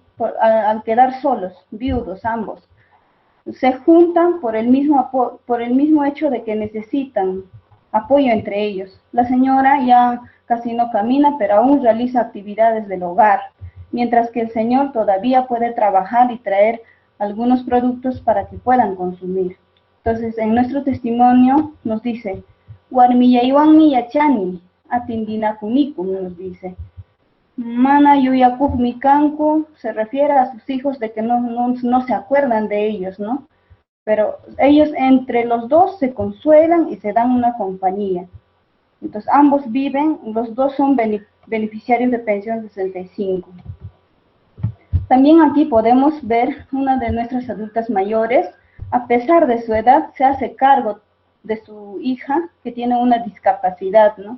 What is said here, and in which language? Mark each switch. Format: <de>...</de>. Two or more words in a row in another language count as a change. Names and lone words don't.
<es>Al quedar solos, viudos ambos. Se juntan por el mismo hecho de que necesitan apoyo entre ellos. La señora ya casi no camina, pero aún realiza actividades del hogar, mientras que el señor todavía puede trabajar y traer algunos productos para que puedan consumir. Entonces, en nuestro testimonio nos dice,</es> <qu>Warmiyaiwanmi yachani, atindinakunikum,</qu> <es>nos dice.</es> <qu>Mana yuyakuk mikanku,</qu> <es>se refiere a sus hijos de que no se acuerdan de ellos, ¿no? Pero ellos entre los dos se consuelan y se dan una compañía. Entonces ambos viven, los dos son beneficiarios de pensión 65. También aquí podemos ver una de nuestras adultas mayores, a pesar de su edad, se hace cargo de su hija que tiene una discapacidad, ¿no?</es>